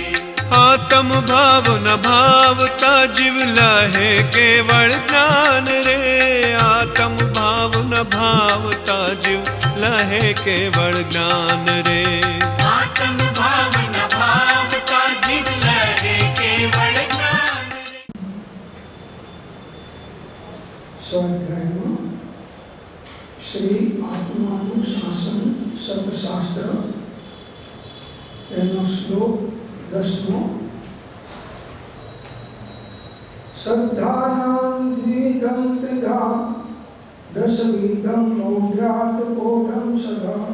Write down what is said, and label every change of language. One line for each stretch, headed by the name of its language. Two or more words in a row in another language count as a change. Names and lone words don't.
Gujarati: આત્મ ભાવ ન ભાવતા જીવ લહે કેવલ જ્ઞાન રે। આત્મ ભાવ ન ભાવતા જીવ લહે કેવલ જ્ઞાન રે। આત્મ ભાવ ન ભાવતા જીવ લહે કેવલ જ્ઞાન રે। સ્વાધ્યાય શ્રી આત્માનુશાસન સતશાસ્ત્ર એનો શ્લોક 10મો।
Sanskrit: श्रद्धानां द्विधं त्रिधा दशविधं मौढ्यात् कोढं सदा